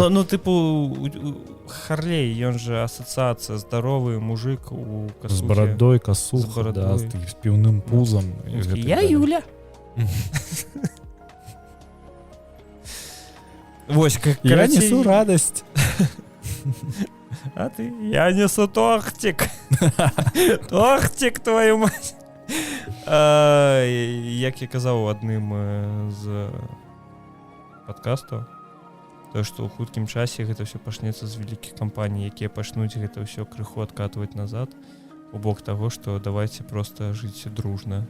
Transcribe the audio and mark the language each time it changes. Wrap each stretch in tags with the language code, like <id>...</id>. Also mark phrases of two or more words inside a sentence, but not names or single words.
<be>Ну, тыпу, Харлей, ён жа асацыяцыя здаровы мужик у касухе. З барадой, касуха, да, з піўным пузам. Я Юля. Вось, я несу радасць.</be> <ru>А ты? Я несу тортик. Тортик, твою мать.</ru> <be>Як я казаў у адным з падкастаў, то што ў хуткім часе гэта ўсё пачнецца з вялікіх кампаній, якія пачнуць гэта ўсё крыху адкатваць назад у бок таго, што давайце проста жыць дружна.</be>